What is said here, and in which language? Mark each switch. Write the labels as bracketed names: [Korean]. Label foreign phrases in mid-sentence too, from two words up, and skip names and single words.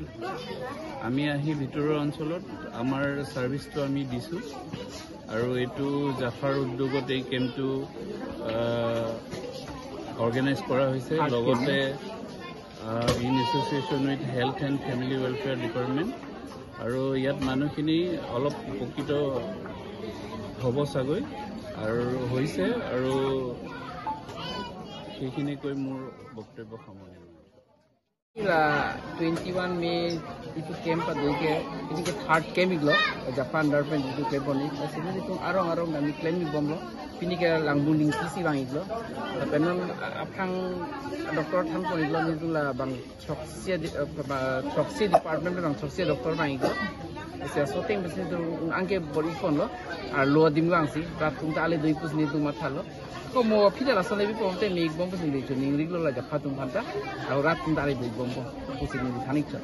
[Assamese] আমি আহি ভিতৰৰ অঞ্চলত আমাৰ ছাৰ্ভিচটো আমি দিছোঁ আৰু এইটো জাফাৰ উদ্যোগত এই কেম্পটো অৰ্গেনাইজ কৰা হৈছে, লগতে [English] in association with health and family welfare department. [Assamese] আৰু ইয়াত মানুহখিনি অলপ উপকৃত হ'ব চাগৈ আৰু হৈছে, আৰু সেইখিনি কৈ মোৰ বক্তব্য সামৰণি। [Karbi] 21 May itu camp paduke ini ke [English] third camp [Karbi] iglo Japan Department itu camp oni sini itu arong kami claim ibomlo ini ke langbung ding kisi bang iglo penon apang doktor tham ko iglo ni tula bang choksi department bang choksi doktor bang iglo ese soting besi tu angke bori phone lo ar lo dim bang si rat tung ta ale dui pus ni tu mathalo ko mo phida la sone bi pomte mi bom pus ni tu ning riglo la jafa tung phanta ar rat tung ta ale dui bom pusing ni thanik cha